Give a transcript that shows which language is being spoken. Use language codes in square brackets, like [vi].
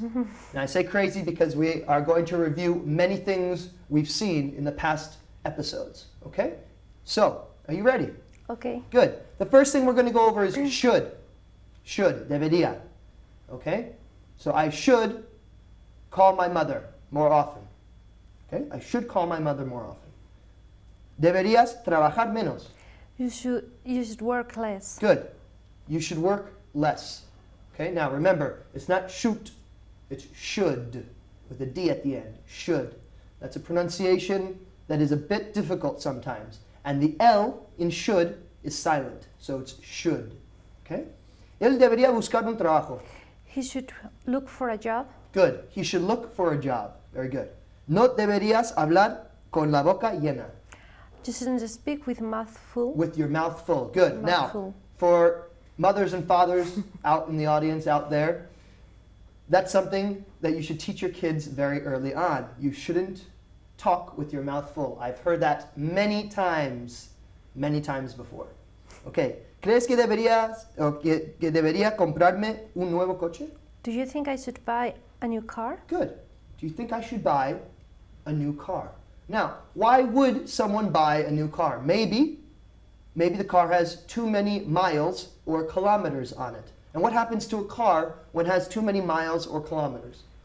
[en] And I say crazy because we are going to review many things we've seen in the past episodes. Okay? So, are you ready? Okay. Good. The first thing we're going to go over is should. Should, debería. Okay? So I should call my mother more often. Okay? I should call my mother more often. [es] Deberías trabajar menos. [en] You should work less. Good. You should work less. Okay? Now remember, it's not shoot, it's should with a D at the end. Should. That's a pronunciation that is a bit difficult sometimes. And the L in should is silent. So it's should. Okay? [es] Él debería buscar un trabajo. [en] He should look for a job. Good. He should look for a job. Very good. [es] No deberías hablar con la boca llena. [en] You shouldn't speak with mouth full. With your mouth full. Good. Mouth Now, full. for mothers and fathers out in the audience out there, that's something that you should teach your kids very early on. You shouldn't talk with your mouth full. I've heard that many times before. Okay. [es] ¿Crees que debería comprarme un nuevo coche? [en] Do you think I should buy a new car? Good. Do you think I should buy a new car? Now, why would someone buy a new car? Maybe the car has too many miles or kilometers on it. And what happens to a car when it has too many miles or kilometers?